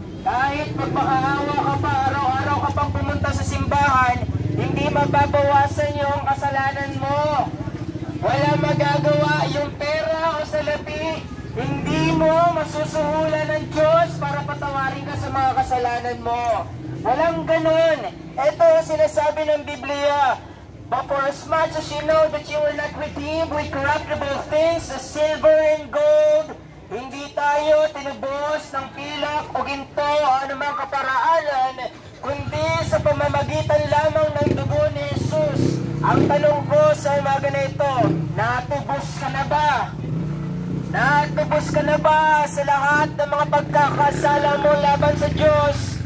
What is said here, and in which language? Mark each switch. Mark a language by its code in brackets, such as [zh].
[tl] Kahit magmakaawa ka pa, araw-araw ka pang pumunta sa simbahan, hindi mababawasan yung kasalanan mo. Walang magagawa yung pera o salapi, hindi mo masusuhulan ng Diyos para patawarin ka sa mga kasalanan mo. Walang ganun. Ito sinasabi ng Biblia. [en] But for as much as you know that you were not redeemed with corruptible things, as silver and gold, [tl] hindi tayo tinubos ng pilak o ginto o anumang kaparaanan, kundi sa pamamagitan lamang ng dugo ni Jesus. Ang tanong ko sa umaga na ito, natubos ka na ba? Natubos ka na ba sa lahat ng mga pagkakasala mo laban sa Diyos?